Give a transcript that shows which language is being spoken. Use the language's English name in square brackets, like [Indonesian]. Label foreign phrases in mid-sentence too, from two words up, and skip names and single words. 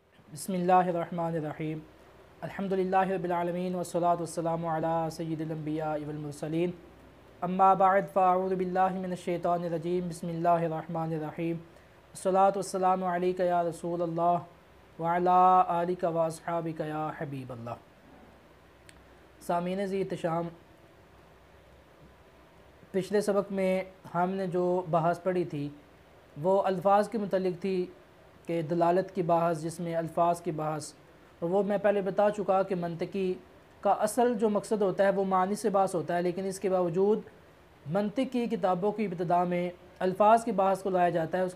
[Arabic] بسم الله الرحمن الرحيم الحمد لله رب العالمين والصلاة والسلام على سيد الأنبياء والمرسلين أما بعد فأعوذ بالله من الشيطان الرجيم بسم الله الرحمن الرحيم والصلاة والسلام عليك يا رسول الله وعلى آلك وأصحابك يا حبيب الله. [Urdu] سامعین ذی احتشام, پچھلے سبق میں ہم نے جو بحث پڑھی تھی وہ الفاظ کے متعلق تھی کہ دلالت کی بحث، جس میں الفاظ کی بحث، اور وہ میں پہلے بتا چکا کہ منطقی کا اصل جو مقصد ہوتا ہے وہ معانی سے بحث ہوتا ہے، لیکن اس کے باوجود منطق کی کتابوں کی ابتدا میں الفاظ کی بحث کو لایا جاتا ہے.